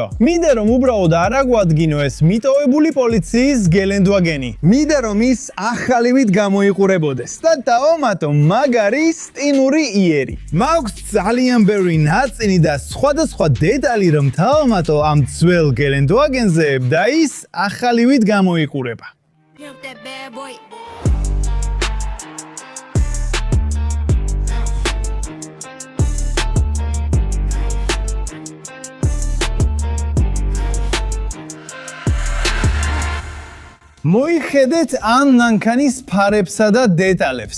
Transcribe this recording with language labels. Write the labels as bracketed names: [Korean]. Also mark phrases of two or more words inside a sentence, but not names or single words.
[Georgian] მინდა რომ უბრალოდ არ აგვადგინო ეს მიტოვებული პოლიციის გელენდვაგენი. მინდა რომ ის ახალივით გამოიყურებოდეს და დავამატო მაგარი სტილური იერი. მაქვს ძალიან ბევრი ნაწილი და სხვადასხვა დეტალი რომ დავამატო ამ ძველ გელენდვაგენზე და ის ახალივით გამოიყურება. [English] Pimp that bad boy. [Georgian] მოიხედეთ ამ მანქანის ფარებსა და დეტალებს.